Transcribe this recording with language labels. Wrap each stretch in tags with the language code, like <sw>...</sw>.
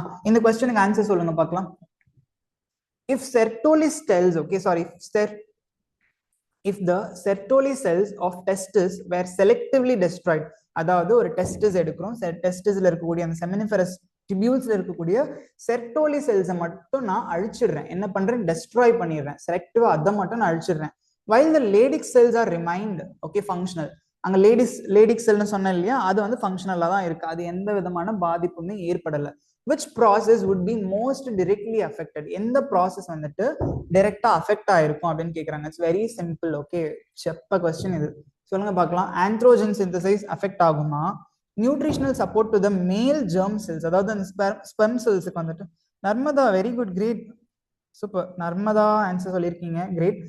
<ta>இந்த கொஸ்டினுக்கு ஆன்சர் சொல்லுங்க பார்க்கலாம்.</ta> <en>If Sertoli cells, okay, sorry, if the Sertoli cells of testes were selectively destroyed,</en> <ta>அதாவது ஒரு டெஸ்டிஸ் எடுக்கிறோம், டெஸ்டிஸ்ல இருக்கக்கூடிய அந்த செமினிஃபெரஸ் டிபியூல்ஸ்ல இருக்கக்கூடிய செர்டோலி செல்ஸை மட்டும் நான் அழிச்சிடுறேன். என்ன பண்றேன்? டெஸ்ட்ராய் பண்ணிடுறேன். செலக்டிவா அதை மட்டும் நான் அழிச்சிடுறேன்.</ta> <en>while the Leydig cells are remained okay functional.</en> <ta>அங்க Leydig செல்னு சொன்னேன் இல்லையா, அது வந்து ஃபங்க்ஷனலா தான் இருக்கு. அது எந்த விதமான பாதிப்புமே ஏற்படல.</ta> <en>which process would be most directly affected?</en> <ta>எந்த ப்ராசஸ் வந்துட்டு டைரக்டா அஃபெக்ட் ஆயிருக்கும் அப்படின்னு கேக்குறாங்க.</ta> <en>It's very simple.</en> <ta>Okay, செப்ப question இது. சொல்லுங்க பார்க்கலாம். ஆண்ட்ரோஜன் சிந்தசைஸ் அஃபெக்ட் ஆகுமா? நியூட்ரிஷனல் சப்போர்ட் டு த மேல் ஜெர்ம் செல்ஸ், அதாவது அந்த ஸ்பெர்ம் செல்ஸுக்கு வந்துட்டு Narmada, very good, great, super. Narmada answer சொல்லியிருக்கீங்க, கிரேட்.</ta>